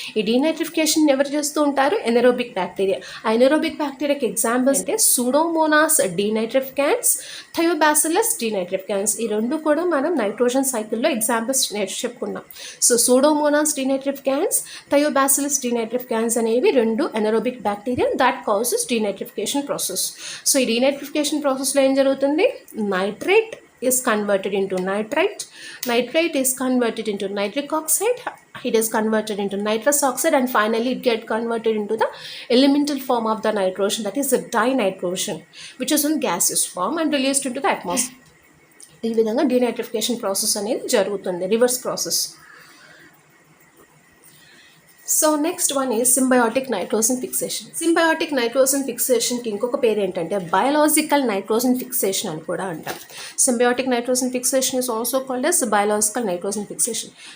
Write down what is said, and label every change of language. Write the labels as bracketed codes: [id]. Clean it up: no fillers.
[te] ఈ డీనైట్రిఫికేషన్ ఎవరు చేస్తూ ఉంటారు? Anaerobic bacteria. ఆ ఎనరోబిక్ బ్యాక్టీరియాకి ఎగ్జాంపుల్స్ అంటే సూడోమోనాస్ డీనైట్రిఫికాన్స్, థయోబాసిల్లస్ డీనైట్రిఫికాన్స్. ఈ రెండు కూడా మనం నైట్రోజన్ సైకిల్లో ఎగ్జాంపుల్స్ చెప్పుకున్నాం. సో సూడోమోనాస్ డీనైట్రిఫికాన్స్, థయోబాసిల్లస్ డీనైట్రిఫికాన్స్ అనేవి రెండు anaerobic bacteria [en] That causes denitrification process. [te] So ఈ డీనైట్రిఫికేషన్ ప్రాసెస్లో ఏం జరుగుతుంది? [en] Nitrate is converted into nitrite, nitrate is converted into nitric oxide, it is converted into nitrous oxide, and finally it get converted into the elemental form of the nitrogen, that is the dinitrogen, which is in gaseous form and released into the atmosphere. [te] ఈ విధంగా denitrification process అనేది జరుగుతుంది, reverse process. [en] So next one is symbiotic nitrogen fixation. [te] Symbiotic nitrogen ఫిక్సేషన్కి ఇంకొక పేరు ఏంటంటే biological nitrogen fixation అని కూడా అంటారు. [en] Symbiotic nitrogen fixation is also called as biological nitrogen fixation.